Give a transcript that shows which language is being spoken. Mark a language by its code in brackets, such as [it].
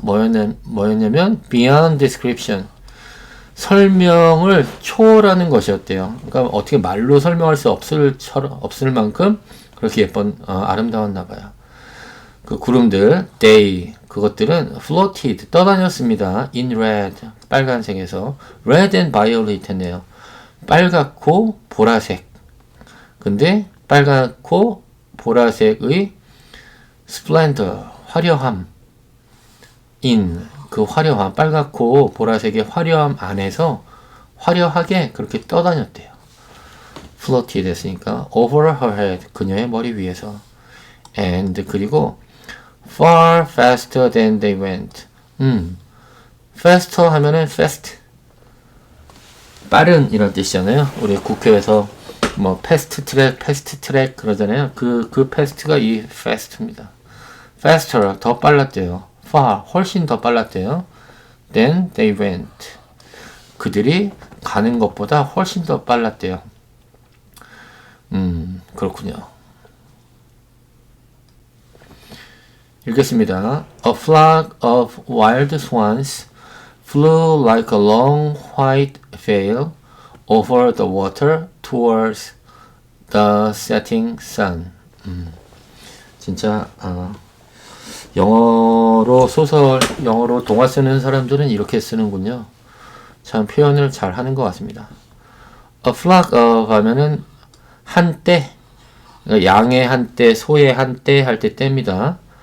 [ko] 뭐였냐면 [en] beyond description, [ko] 설명을 초월하는 것이었대요. 그러니까 어떻게 말로 설명할 수 없을 만큼 그렇게 아름다웠나 봐요. 그 구름들, [en] they, [ko] 그것들은 [en] floated, [ko] 떠다녔습니다. [en] in red, [ko] 빨간색에서 [en] red and violet [ko] 했네요. 빨갛고 보라색. 근데 빨갛고 보라색의 splendor, 화려함, in, 그 화려함, 빨갛고 보라색의 화려함 안에서 화려하게 그렇게 떠다녔대요. floated 했으니까 [en] over her head, [ko] 그녀의 머리 위에서. [en] and, [ko] 그리고 [en] far faster than they went. [ko] faster 하면은 fast, 빠른 이런 뜻이잖아요. 우리 국회에서 뭐 패스트 트랙 그러잖아요. 그 패스트가 이 fast입니다. faster, 더 빨랐대요. far, 훨씬 더 빨랐대요. [en] Then they went. [ko] 그들이 가는 것보다 훨씬 더 빨랐대요. 그렇군요. 읽겠습니다. [en] A flock of wild swans flew like a long white veil over the water towards the setting sun. [ko] 진짜 영어로 소설, 영어로 동화 쓰는 사람들은 이렇게 쓰는군요. 참 표현을 잘 하는 것 같습니다. A flock of 하면은 한떼, 양의 한떼, 소의 한떼 할 때 떼입니다.